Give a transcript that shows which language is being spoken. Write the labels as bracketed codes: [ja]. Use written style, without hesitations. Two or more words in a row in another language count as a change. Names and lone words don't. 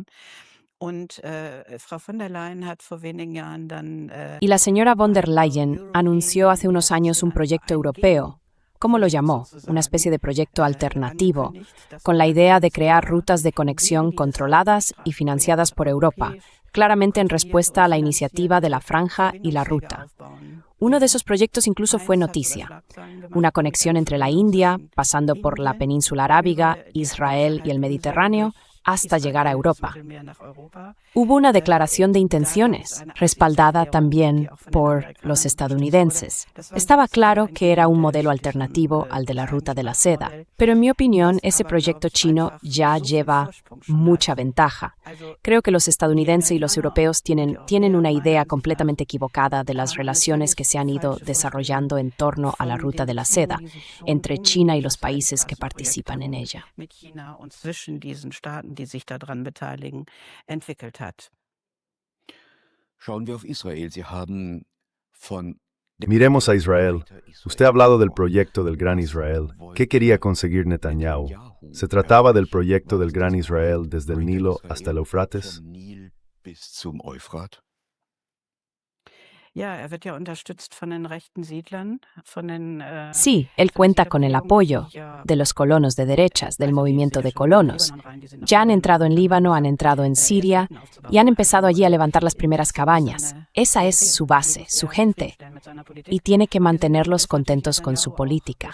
[de] Und Frau von der Leyen hat vor wenigen Jahren dann [es] Y la señora von der Leyen [de] European [es] anunció hace unos años un [de] also [es] proyecto [de] ein [es] europeo, ¿cómo lo llamó? [de] sozusagen, [es] Una especie de proyecto alternativo, [de] angekündigt, dass [es] con la [de] man [es] idea de [de] ganz [es] crear [de] klar [es] rutas de [de] neben [es] conexión [de] dieses [es] controladas y financiadas por Europa, [de] europäisch [es] claramente en [de] kontrollierte [es] respuesta a la [de] und [es] iniciativa de la [de] finanzierte [es] Franja y la [de] Verbindungswege [es] Ruta. [de] aufbauen [es] Uno de [de] will. [es] esos proyectos incluso fue [de] Eins hat sogar [es] noticia. [de] Schlagzeilen gemacht, [es] Una [de] nämlich [es] conexión [de] eine [es] entre la [de] Verbindung [es] India, [de] zwischen [es] pasando por la [de] Indien [es] península arábiga, [de] über die [es] Israel y el [de] Halbinsel [es] Mediterráneo, [de] durch [es] hasta llegar a [de] Israel, das [es] Europa. [de] Mittelmeer nach Europa. [es] Hubo una declaración de [de] Da gab es [es] intenciones, [de] eine [es] respaldada [de] Absichtserklärung, die [es] también [de] auch von den [es] por los [de] Amerikanern unterstützt wurde. [es] estadounidenses. [de] Das war [es] Estaba [de] ganz klar [es] claro que era un modelo [de] entgegen dem [es] alternativo al de la Ruta de la Seda, [de] Seidenstraßenmodell, [es] pero en mi opinión [de] das [es] ese [de] aber, [es] proyecto [de] glaube ich, [es] chino [de] einfach [es] ya [de] so viel [es] lleva [de] Vorsprung schon [es] mucha [de] hat. [es] ventaja. [de] Also [es] Creo que los [de] die [es] estadounidenses y los [de] Amerikaner [es] europeos [de] und die [es] tienen una [de] Europäer [es] idea [de] meiner Ansicht nach [es] completamente equivocada de las [de] haben eine [es] relaciones [de] völlig [es] que se han ido [de] falsche [es] desarrollando [de] Vorstellung [es] en torno a la [de] von [es] Ruta [de] den [es] de la [de] Beziehungen, [es] Seda [de] die sich schon [es] entre China y los [de] dieses [es] países que [de] Seidenstraßenprojekt [es] participan en [de] herum [es] ella. [de] mit China und zwischen diesen Staaten, die sich daran beteiligen, entwickelt hat. Schauen wir auf Israel. Sie haben von [es] Miremos a Israel. Usted ha hablado del proyecto del Gran Israel. ¿Qué quería conseguir Netanyahu? ¿Se trataba del proyecto del Gran Israel desde el Nilo hasta el Eufrates? [de] Vom Nil bis zum Euphrat? Ja, wird ja unterstützt von den rechten Siedlern, von den [es] Sí, él cuenta con el apoyo de los colonos de derechas, del movimiento de colonos. Ya han entrado en Líbano, han entrado en Siria y han empezado allí a levantar las primeras cabañas. Esa es su base, su gente, y tiene que mantenerlos contentos con su política.